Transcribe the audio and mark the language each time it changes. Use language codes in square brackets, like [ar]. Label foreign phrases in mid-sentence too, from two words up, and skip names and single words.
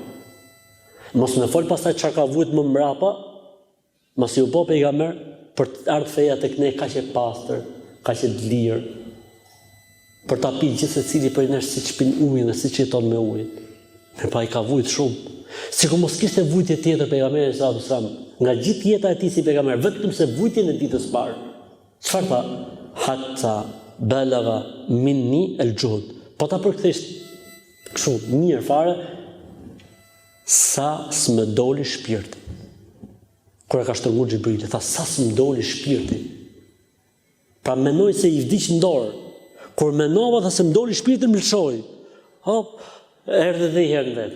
[sq] Mos më fol pastaj çka ka vujt më mbrapa, mos ju bë pejgamber për të ardhur feja tek ne kaq e pastër, kaq e lirë, për ta pirë gjithë secili prej nesh siç pin ujin dhe siç jeton me ujin. Me pa i ka vujt shumë. Sikur mos kishte vujtje tjetër pejgamberi [ar] صلى الله عليه وسلم, [sq] nga gjithë jeta e tij si pejgamber, vetëm se vujtjen e ditës parë. Çfarë tha? [ar] حتى بلغ مني الجهد. [sq] Po ta përkthesh kështu mirë fare, sa s'më doli shpirti. Kur e ka shtrënguar Xhibrili, tha sa s'më doli shpirti. Pra mendoj se i vdiq në dorë. Kur mendova tha se më doli shpirti, më lëshoi. Hop, erdhi dhe i herë në vetë.